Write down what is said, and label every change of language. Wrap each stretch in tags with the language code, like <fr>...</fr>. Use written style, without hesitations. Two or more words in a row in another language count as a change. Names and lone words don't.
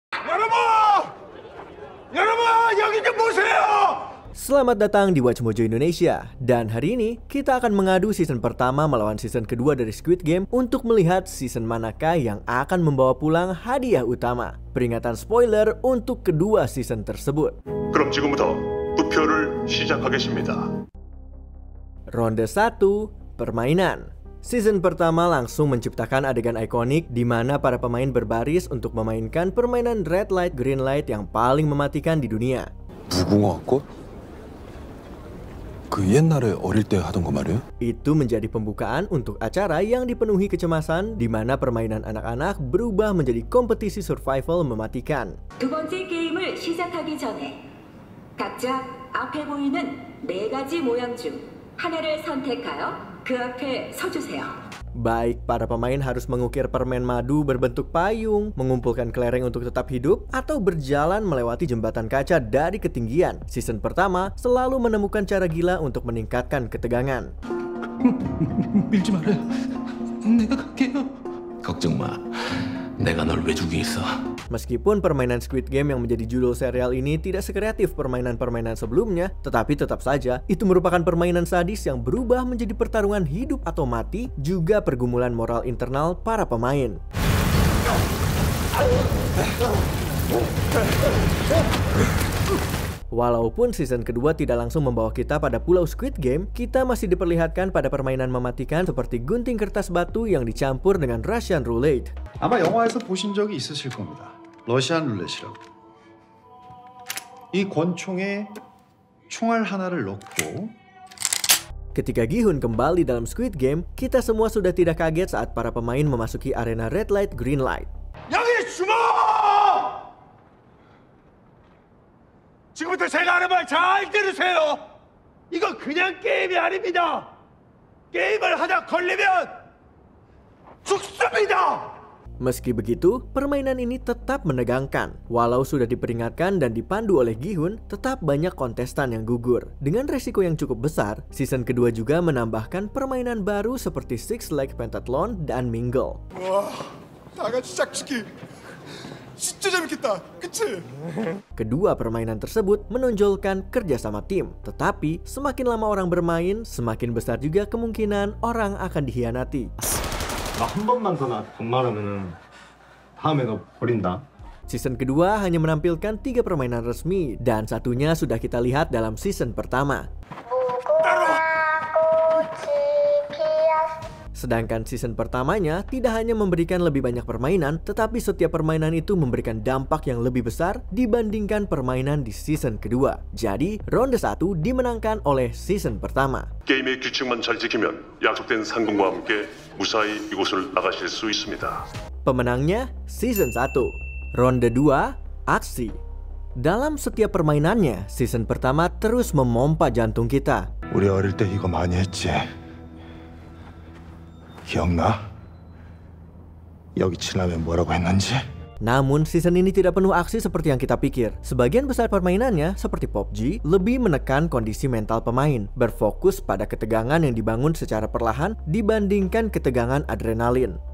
<ko>여러분! 여러분, 여기 좀 보세요!</ko> <id>Selamat datang di Watch Mojo Indonesia. Dan hari ini kita akan mengadu season pertama melawan season kedua dari Squid Game untuk melihat season manakah yang akan membawa pulang hadiah utama. Peringatan spoiler untuk kedua season tersebut.</id> <ko>그럼 지금부터 투표를 시작하겠습니다.</ko> <id>Ronde 1, permainan. Season pertama langsung menciptakan adegan ikonik di mana para pemain berbaris untuk memainkan permainan</id> <en>red light green light</en> <id>yang paling mematikan di dunia.</id> <ko>무궁화꽃? 그 옛날에 어릴 때 하던 거 말이에요?</ko> <id>Itu menjadi pembukaan untuk acara yang dipenuhi kecemasan di mana permainan anak-anak berubah menjadi kompetisi survival mematikan.</id> <ko>두 번째 게임을 시작하기 전에 각자 앞에 보이는 네 가지 모양 중 하나를 선택하여 그 앞에 서주세요.</ko> <id>Baik para pemain harus mengukir permen madu berbentuk payung, mengumpulkan kelereng untuk tetap hidup, atau berjalan melewati jembatan kaca dari ketinggian. Season pertama selalu menemukan cara gila untuk meningkatkan ketegangan.</id> <ko>밀지 말아요. 내가 갈게요. 걱정 마. 내가 널 왜 죽이 있어.</ko> <id>Meskipun permainan Squid Game yang menjadi judul serial ini tidak sekreatif permainan-permainan sebelumnya, tetapi tetap saja itu merupakan permainan sadis yang berubah menjadi pertarungan hidup atau mati, juga pergumulan moral internal para pemain. Walaupun season kedua tidak langsung membawa kita pada pulau Squid Game, kita masih diperlihatkan pada permainan mematikan seperti gunting kertas batu yang dicampur dengan</id> <en>Russian Roulette.</en> <ko>아마 영화에서 보신 적이 있으실 겁니다. 러시안 룰렛이라고. 이 권총에 총알 하나를 넣고</ko> <id>Ketika Gi-hun kembali dalam Squid Game, kita semua sudah tidak kaget saat para pemain memasuki arena</id> <en>red light green light.</en> <ko>여기 숨어! 지금부터 제가 하는 말 잘 들으세요. 이거 그냥 게임이 아닙니다. 게임을 하다 걸리면 죽습니다.</ko> <id>Meski begitu, permainan ini tetap menegangkan. Walau sudah diperingatkan dan dipandu oleh Gi-hun, tetap banyak kontestan yang gugur. Dengan resiko yang cukup besar, season kedua juga menambahkan permainan baru seperti Six Leg Pentathlon dan Mingle.</id> <ko>와, 다 같이 짝짓기. 진짜 재밌겠다. 그치?</ko> <id>Kedua permainan tersebut menonjolkan kerjasama tim. Tetapi, semakin lama orang bermain, semakin besar juga kemungkinan orang akan dikhianati.</id> <ko>한 번만 더 나 반말하면은 다음에 너 버린다.</ko> <id>Season kedua hanya menampilkan 3 permainan resmi dan satunya sudah kita lihat dalam season pertama. Sedangkan season pertamanya tidak hanya memberikan lebih banyak permainan, tetapi setiap permainan itu memberikan dampak yang lebih besar dibandingkan permainan di season kedua. Jadi, ronde 1 dimenangkan oleh season pertama.</id> <ko>게임의 규칙만 잘 지키면 약속된 상금과 함께 무사히 이곳을 나가실 수 있습니다.</ko> <id>Pemenangnya season 1. Ronde 2, aksi. Dalam setiap permainannya, season pertama terus memompa jantung kita.</id> <ko>우리 어릴 때 이거 많이 했지. 기억나? 여기 지나면 뭐라고 했는지?</ko> <id>Namun, season ini tidak penuh aksi seperti yang kita pikir. Sebagian besar permainannya, seperti PUBG, lebih menekan kondisi mental pemain, berfokus pada ketegangan yang dibangun secara perlahan dibandingkan ketegangan adrenalin.</id>